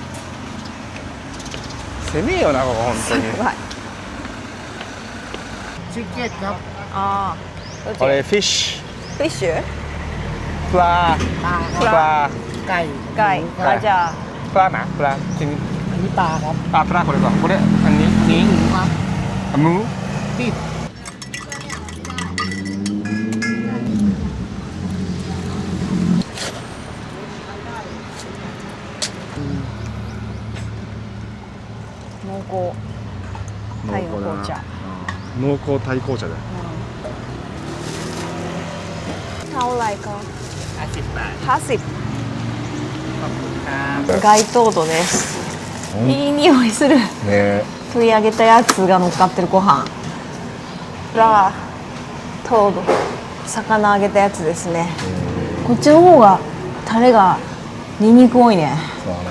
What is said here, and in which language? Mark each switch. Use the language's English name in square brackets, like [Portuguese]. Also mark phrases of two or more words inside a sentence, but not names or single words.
[Japanese] 攻めえよな、ここ本当に。はい。ああ。これフィッシフィッシュ？ュ。プラプラ。 [Thai] ไก่ [Japanese] ไก่あ、じゃあ。プラな。プラ。 [Thai] อันนี้ปลาครับ [Japanese] あ、プラこれか。これ、 [Thai] อันนี้ หมูครับ [Japanese] あ、ムー。 [Thai] ที่ [Japanese] 濃厚タイの紅茶。濃厚タイ紅茶だよ。 [Thai] เท่าไหร่か。 50 บาท [Japanese] 50。 [Thai] ขอบคุณครับ [Japanese] 街灯度です。いい匂いする。ね。取り上げたやつが乗っかってるご飯。ラー、トード、魚揚げたやつですね。こっちの方がタレがニンニク多いね。そうだな。